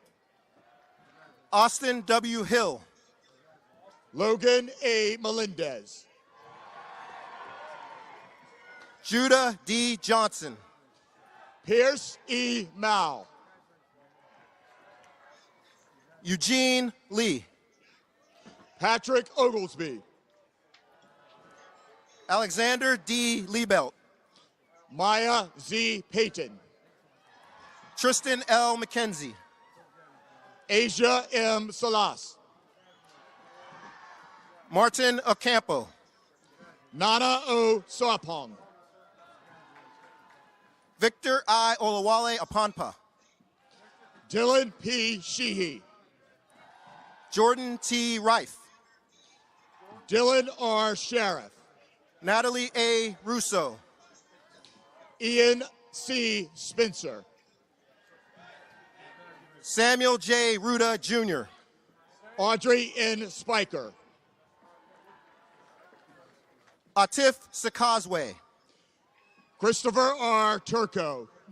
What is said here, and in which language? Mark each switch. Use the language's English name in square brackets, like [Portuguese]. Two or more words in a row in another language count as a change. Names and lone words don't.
[English] Austin W. Hill. Logan A. Melendez. Judah D. Johnson. Pierce E. Mao. Eugene Lee. Patrick Oglesby. Alexander D. Liebelt. Maya Z. Payton. Tristan L. McKenzie. Asia M. Salas. Martin Ocampo. Nana O. Sarpong. Victor I. Olawale Apanpa. Dylan P. Sheehy. Jordan T. Rife. Dylan R. Sheriff. Natalie A. Russo. Ian C. Spencer. Samuel J. Ruda Jr. Audrey N. Spiker. Atif Sakazwe. Christopher R. Turco.